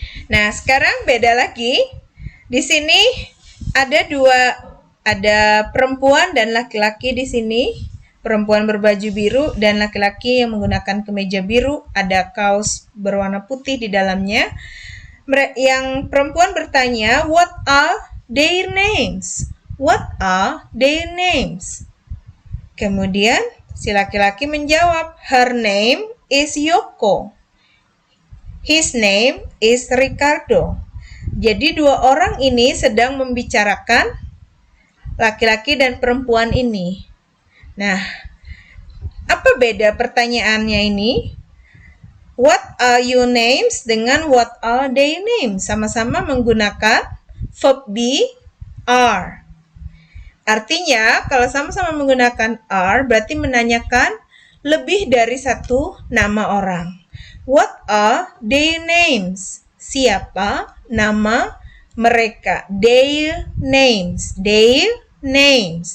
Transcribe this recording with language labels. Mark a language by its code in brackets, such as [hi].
[id] Nah, sekarang beda lagi. Di sini ada perempuan dan laki-laki di sini. Perempuan berbaju biru dan laki-laki yang menggunakan kemeja biru, ada kaos berwarna putih di dalamnya. Yang perempuan bertanya, [en] what are their names? What are their names? [id] Kemudian si laki-laki menjawab, [en] her name is Yoko. His name is Ricardo. [id] Jadi dua orang ini sedang membicarakan laki-laki dan perempuan ini. Nah, apa beda pertanyaannya ini? [en] What are your names [id] dengan [en] what are their names? [id] Sama-sama menggunakan verb be, are. Artinya, kalau sama-sama menggunakan are, berarti menanyakan lebih dari satu nama orang. [en] What are their names? [id] Siapa nama mereka? [en] Their names. Their names.